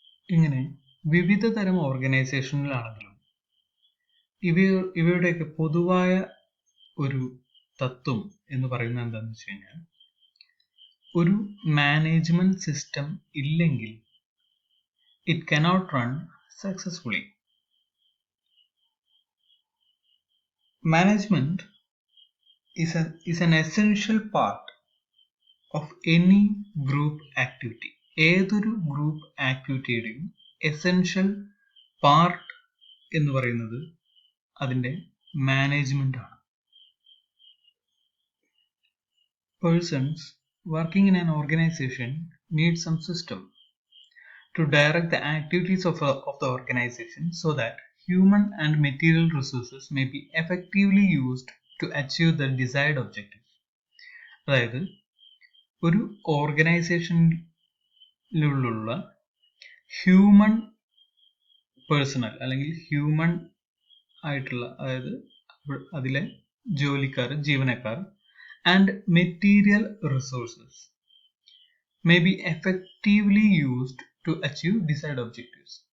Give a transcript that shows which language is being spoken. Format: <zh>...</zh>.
<ml>ഇങ്ങനെ വിവിധ തരം ഓർഗനൈസേഷനിലാണെങ്കിലും ഇവയുടെയൊക്കെ പൊതുവായ ഒരു തത്വം എന്ന് പറയുന്നത് എന്താണെന്ന് വെച്ച് കഴിഞ്ഞാൽ ഒരു മാനേജ്മെന്റ് സിസ്റ്റം ഇല്ലെങ്കിൽ</ml> <en>It cannot run successfully. Management is an essential part of any group activity.</en> <ml>ഏതൊരു ഗ്രൂപ്പ് ആക്ടിവിറ്റിയുടെയും എസെൻഷ്യൽ പാർട്ട് എന്ന് പറയുന്നത് അതിൻ്റെ മാനേജ്മെന്റ് ആണ്.</ml> <en>Persons working in an organization need some system to direct the activities of the organization so that human and material resources may be effectively used to achieve the desired objectives.</en> <ml>അതായത് ഒരു ഓർഗനൈസേഷനിലുള്ള human personal അല്ലെങ്കിൽ human ആയിട്ടുള്ള, അതായത് അതിലെ ജോലിക്കാർ, ജീവനക്കാർ</ml> <en>and material resources may be effectively used to achieve desired objectives.</en>